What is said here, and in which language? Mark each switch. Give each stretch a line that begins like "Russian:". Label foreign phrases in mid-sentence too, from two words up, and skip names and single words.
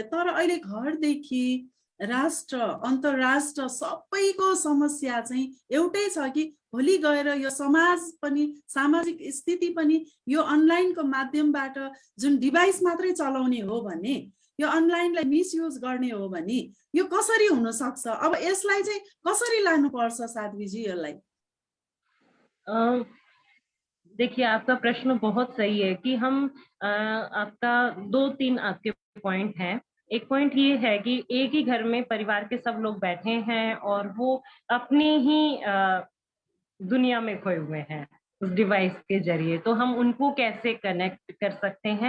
Nepali: तर अहिले घरदेखि राष्ट्र, अन्तर्राष्ट्र सबैको समस्या चाहिँ एउटै छ कि भोलि गएर यो समाज पनि, सामाजिक स्थिति पनि यो अनलाइनको माध्यमबाट जुन डिभाइस मात्रै चलाउने हो भने, यो अनलाइनलाई मिसयुज गर्ने हो भने यो कसरी हुन सक्छ? अब यसलाई चाहिँ कसरी लानुपर्छ साध्वीजी यसलाई?
Hindi: देखिए, आपका प्रश्न बहुत सही है कि हम आपका 2-3 आपके पॉइंट हैं। एक पॉइंट ये है कि एक ही घर में परिवार के सब लोग बैठे हैं और वो अपनी ही दुनिया में खोए हुए हैं उस डिवाइस के जरिए, तो हम उनको कैसे कनेक्ट कर सकते हैं।